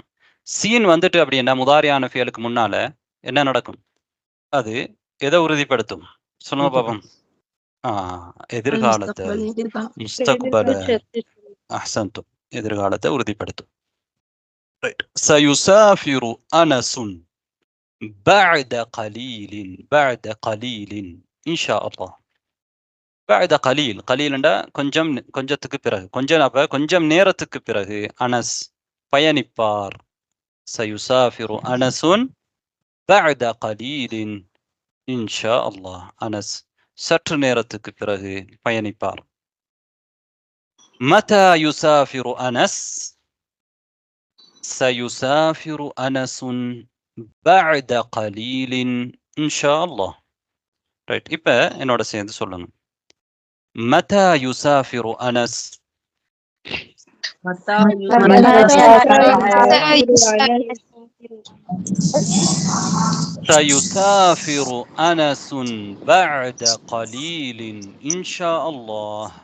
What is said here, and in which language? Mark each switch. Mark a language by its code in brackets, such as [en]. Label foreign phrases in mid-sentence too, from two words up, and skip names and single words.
[ta] சீன் வந்துட்டு அப்படின்னா முதாரியான ஃபியலுக்கு முன்னால என்ன நடக்கும்? அது எதை உறுதிப்படுத்தும்? சொல்லுங்க பாப்போம். எதிர்காலத்தை முஸ்தக்பல சேர்த்து அஹ்சன்தும் எதிர்காலத்தை உறுதிப்படுத்தும். [ar] ரைட். سيسافر أنس بعد قليل بعد قليل إن شاء الله. بعد قليل [ta] قليல்ண்டா கொஞ்சம் கொஞ்சத்துக்கு பிறகு கொஞ்சம் அப்ப கொஞ்சம் நேரத்துக்கு பிறகு அனஸ் பயணிப்பார். [ar] سيسافر أنس بعد قليل إن شاء الله. [ta] அனஸ் சற்று நேரத்துக்கு பிறகு பயணிப்பார். [ar] متى يسافر أنس؟ سيسافر أنس بعد قليل إن شاء الله. [ta] ரைட். இப்ப என்னோட சேர்ந்து சொல்லுங்க. [ar] متى يسافر أنس؟ سيسافر أنس بعد قليل إن شاء الله.